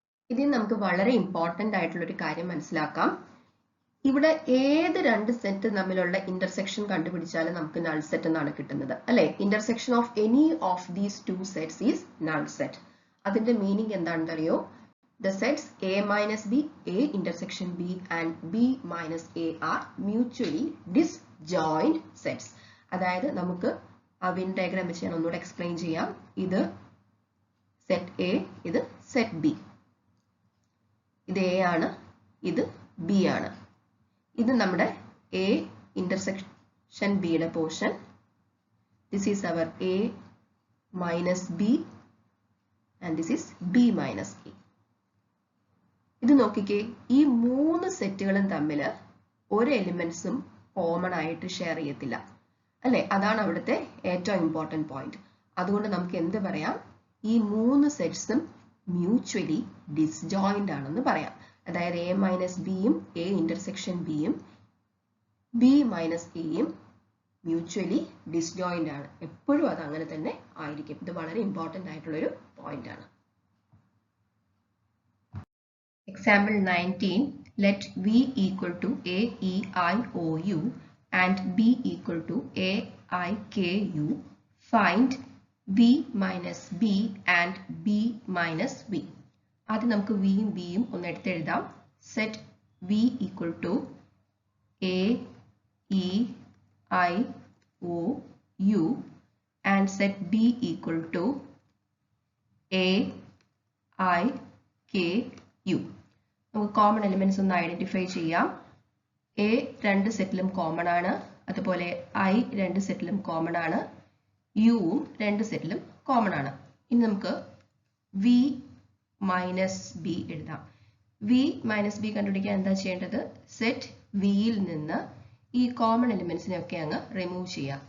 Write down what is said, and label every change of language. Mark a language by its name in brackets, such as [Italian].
[Malayalam] ഇതിൽ നമുക്ക് വളരെ ഇമ്പോർട്ടന്റ് ആയിട്ടുള്ള ഒരു കാര്യം മനസ്സിലാക്കാം. ഇവിടെ ഏത് രണ്ട് സെറ്റ് തമ്മിലുള്ള ഇന്റർസെക്ഷൻ കണ്ടുപിടിച്ചാലും നമുക്ക് നൾ സെറ്റ് എന്നാണ് കിട്ടുന്നത്, അല്ലെ? [English] Intersection of any of these two sets is null set. [Malayalam] അതിന്റെ മീനിങ് എന്താണെന്ന് അറിയോ? [English] The sets A minus B, A intersection B and B minus A are mutually disjoint sets. [Malayalam] അതായത് നമുക്ക് ആ വെൻ ഡയഗ്രാം വെച്ച് ഞാൻ ഒന്നുകൂടെ എക്സ്പ്ലെയിൻ ചെയ്യാം. ഇത് സെറ്റ് എ, ഇത് സെറ്റ് ബി. ഇത് എ ആണ്, ഇത് ബി ആണ്. ഇത് നമ്മുടെ എ ഇന്റർസെക്ഷൻ ബിയുടെ portion. [English] This is our A minus B and this is B minus A. [Malayalam] ഇത് നോക്കിക്കേ, ഈ മൂന്ന് സെറ്റുകളും തമ്മിൽ ഒരു എലിമെന്റ്സും കോമൺ ആയിട്ട് ഷെയർ ചെയ്യത്തില്ല, അല്ലെ? അതാണ് അവിടുത്തെ ഏറ്റവും ഇമ്പോർട്ടന്റ് പോയിന്റ്. അതുകൊണ്ട് നമുക്ക് എന്ത് പറയാം, ഈ മൂന്ന് സെറ്റ്സും മ്യൂച്വലി ഡിസ്ജോയിന്റ് ആണെന്ന് പറയാം. അതായത് എ മൈനസ് ബിയും എ ഇന്റർസെക്ഷൻ ബിയും ബി മൈനസ് എയും മ്യൂച്വലി ഡിസ്ജോയിന്റ് ആണ്. എപ്പോഴും അത് അങ്ങനെ തന്നെ ആയിരിക്കും. ഇത് വളരെ ഇമ്പോർട്ടന്റ് ആയിട്ടുള്ളൊരു പോയിന്റ് ആണ്. [English] Example 19, let V equal to A E I O U and B equal to A I K U. Find V minus B and B minus V. [Malayalam] ആദ്യം നമുക്ക് വിയും ബിയും ഒന്ന് എടുത്തെഴുതാം. [English] Set V equal to A E I O U and set B equal to A I K U. [Malayalam] നമുക്ക് common elements ഒന്ന് identify ചെയ്യാം. A രണ്ട് സെറ്റിലും common ആണ്, അതുപോലെ ഐ രണ്ട് സെറ്റിലും കോമൺ ആണ്, യുവും രണ്ട് സെറ്റിലും കോമൺ ആണ്. ഇനി നമുക്ക് വി മൈനസ് ബി എഴുതാം. വി മൈനസ് ബി കണ്ടുപിടിക്കാൻ എന്താ ചെയ്യേണ്ടത്? സെറ്റ് വിയിൽ നിന്ന് ഈ കോമൺ എലിമെന്റ്സിനെ ഒക്കെ അങ്ങ് റിമൂവ് ചെയ്യാം.